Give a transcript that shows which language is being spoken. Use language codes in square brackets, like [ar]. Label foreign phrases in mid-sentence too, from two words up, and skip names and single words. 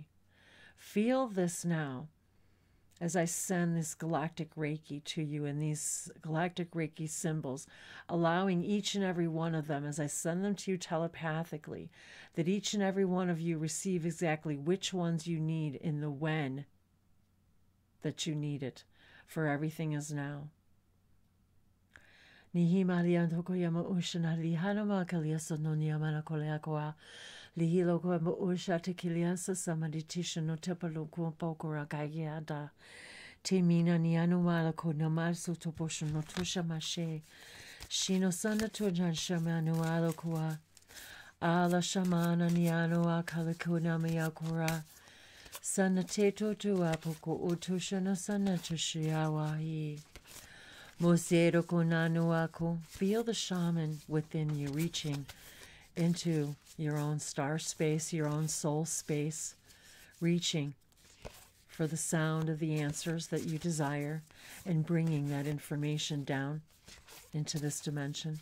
[en] Feel this now as I send this Galactic Reiki to you and these Galactic Reiki symbols, allowing each and every one of them, as I send them to you telepathically, that each and every one of you receive exactly which ones you need in the when that you need it, for everything is now. Nihi Marian Tokoyama Ushana Lihanama Kaliasono Niamana Koleakoa Lihilo Koema Usha Tekiliasa Samaditisha no Tepaloku Pokora Gayada Temina Nianumala Konamasu Toposho no Tusha Mashe Shino Sana Tujan Shamanualo Koa Ala Shamana Nianoa Kalikuna Miyakura Sana Teto Tuapoko Utusha no Sana Tushiawahi. Mosero Konanuako. Feel the shaman within you reaching into your own star space, your own soul space, reaching for the sound of the answers that you desire and bringing that information down into this dimension.